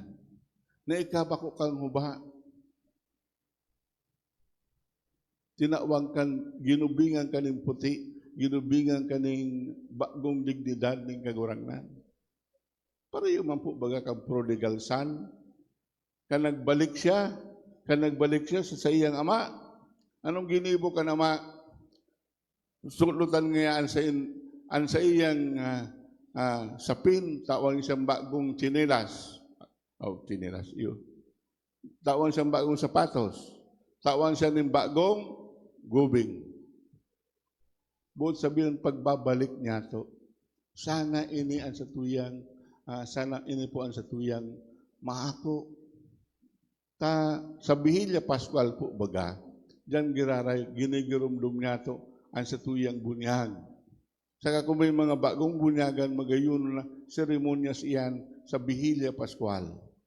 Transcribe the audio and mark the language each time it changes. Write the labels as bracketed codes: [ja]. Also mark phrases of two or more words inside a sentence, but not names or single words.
[bik] Na ikabako kang huba, tinawag kan, ginubingan kaning puti, ginubingan kaning bagong dignidad ng kagurangnan. Pareho man po baga kang [en] prodigal son, [bik] nagbalik siya sa iyang ama. Anong ginibo ka nama? Sulutan nga an sa iyang sapin, tawang siyang bagong tsinelas. Tsinelas, yun. Tawang siyang bagong sapatos. Tawang siya ng bagong gubing. Buot sabihin, pagbabalik niya to, sana ini ang satuyang, sana ini po ang satuyang maako. Sa Bihilya Pascual po baga, diyan giraray, ginigirumdum niya to ang satuyang bunyag. Saka kung may mga bagong bunyagan, magayon na seremonyas iyan sa Bihilya Pascual.